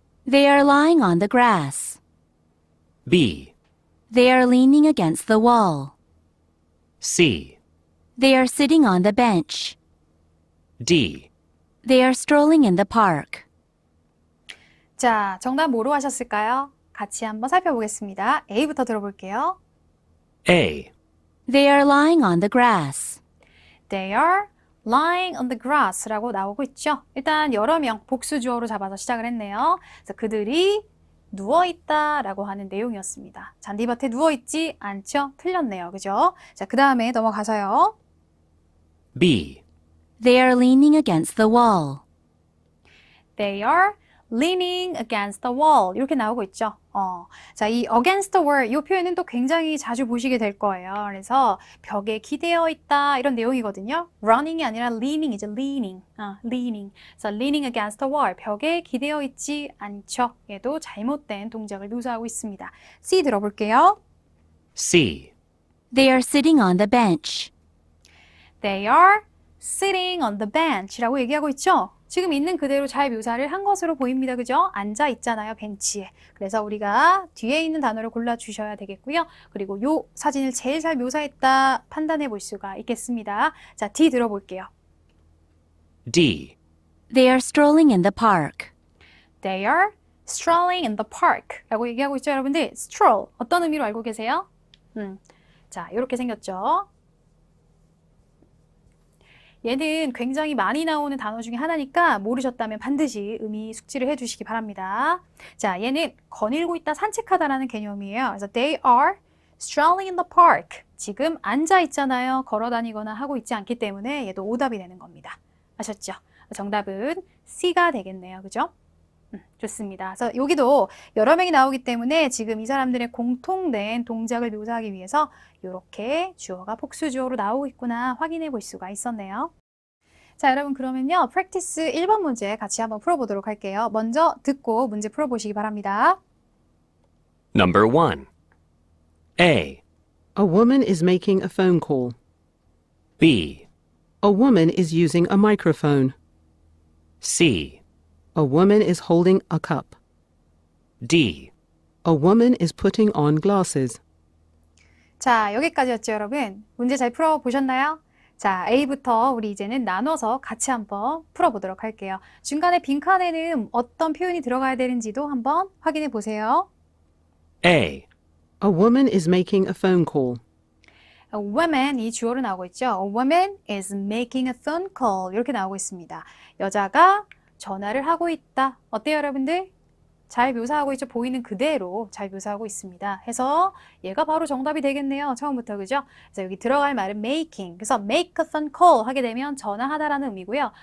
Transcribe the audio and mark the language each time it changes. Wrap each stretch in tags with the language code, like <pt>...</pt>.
<en>They are lying on the grass. B. They are leaning against the wall. C. They are sitting on the bench. D. They are strolling in the park.</en> <ko>자, 정답 뭐로 하셨을까요? 같이 한번 살펴보겠습니다. A부터 들어볼게요.</ko> <en>A, They are lying on the grass. They are lying on the grass라고 나오고 있죠.</en> <ko>일단 여러 명 복수 주어로 잡아서 시작을 했네요. 그래서 그들이 누워있다라고 하는 내용이었습니다. 잔디밭에 누워있지 않죠? 틀렸네요. 그죠? 자, 그 다음에 넘어가서요.</ko> <en>B, They are leaning against the wall. They are leaning against the wall.</en> <ko>이렇게 나오고 있죠. 자, 이 against the wall 이 표현은 또 굉장히 자주 보시게 될 거예요. 그래서 벽에 기대어 있다 이런 내용이거든요. running이 아니라 leaning이죠.</ko> <en>leaning. leaning. 그래서 leaning against the wall.</en> <ko>벽에 기대어 있지 않죠. 얘도 잘못된 동작을 묘사하고 있습니다. C 들어볼게요.</ko> <en>C, They are sitting on the bench. They are sitting on the bench라고 얘기하고 있죠.</en> <ko>지금 있는 그대로 잘 묘사를 한 것으로 보입니다. 그죠? 앉아 있잖아요. 벤치에. 그래서 우리가 뒤에 있는 단어를 골라주셔야 되겠고요. 그리고 요 사진을 제일 잘 묘사했다 판단해 볼 수가 있겠습니다. 자, D 들어볼게요.</ko> <en>D, They are strolling in the park. They are strolling in the park 라고 얘기하고 있죠.</en> <ko>여러분들, stroll 어떤 의미로 알고 계세요? 자, 이렇게 생겼죠. 얘는 굉장히 많이 나오는 단어 중에 하나니까 모르셨다면 반드시 의미 숙지를 해주시기 바랍니다. 자, 얘는 거닐고 있다, 산책하다라는 개념이에요.</ko> <en>그래서 they are strolling in the park.</en> <ko>지금 앉아 있잖아요. 걸어 다니거나 하고 있지 않기 때문에 얘도 오답이 되는 겁니다. 아셨죠? 정답은 C가 되겠네요. 그죠? 좋습니다. 그래서 여기도 여러 명이 나오기 때문에 지금 이 사람들의 공통된 동작을 묘사하기 위해서 이렇게 주어가 복수 주어로 나오고 있구나 확인해 볼 수가 있었네요. 자, 여러분 그러면요. practice 1번 문제 같이 한번 풀어보도록 할게요. 먼저 듣고 문제 풀어보시기 바랍니다.</ko> <en>Number 1. A, A woman is making a phone call. B, A woman is using a microphone. C, A woman is holding a cup. D. A woman is putting on glasses.</en> <ko>자, 여기까지였죠, 여러분. 문제 잘 풀어보셨나요? 자, A부터 우리 이제는 나눠서 같이 한번 풀어보도록 할게요. 중간에 빈칸에는 어떤 표현이 들어가야 되는지도 한번 확인해 보세요.</ko> <en>A, A woman is making a phone call.</en> <ko>A woman, 이 주어로 나오고 있죠.</ko> <en>A woman is making a phone call.</en> <ko>이렇게 나오고 있습니다. 여자가 전화를 하고 있다. 어때요, 여러분들? 잘 묘사하고 있죠? 보이는 그대로 잘 묘사하고 있습니다. 해서 얘가 바로 정답이 되겠네요. 처음부터, 그죠? 그래서 여기 들어갈 말은 making. 그래서 make a phone call 하게 되면 전화하다라는 의미고요.</ko>